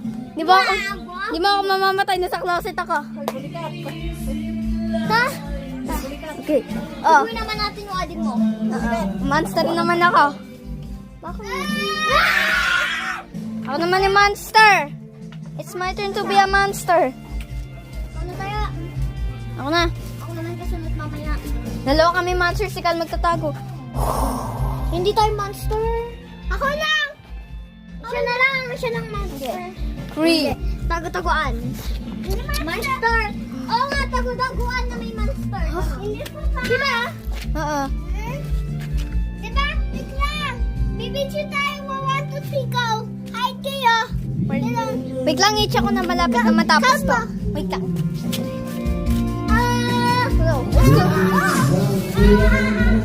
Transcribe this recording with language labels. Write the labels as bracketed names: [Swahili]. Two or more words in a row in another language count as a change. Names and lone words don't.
[Filipino] Di ba ako mamamatay? Nasa closet ako. Ha? Okay. Oh. Uwi naman natin yung adik mo. Monster naman ako. Bakit? Ako naman yung monster. [English] It's my turn to be a monster. [Filipino] Ano tayo? Ako na. Ako naman kasunod mamaya. Dalawa kami monster, si Cal magtatago. Hindi tayo monster. Ako lang! Siya na lang. Siya lang monster. 3. Tago-taguan. Monster! Oo nga, tago-taguan na may monster. Hindi po pa. Diba? Oo. Diba? Wait lang. Bibidyo tayo. 1, 2, 3, go. Hide kayo. Wait lang, i-check ko na malapit na matapos to. Wait lang. [English] Let's go. Let's go.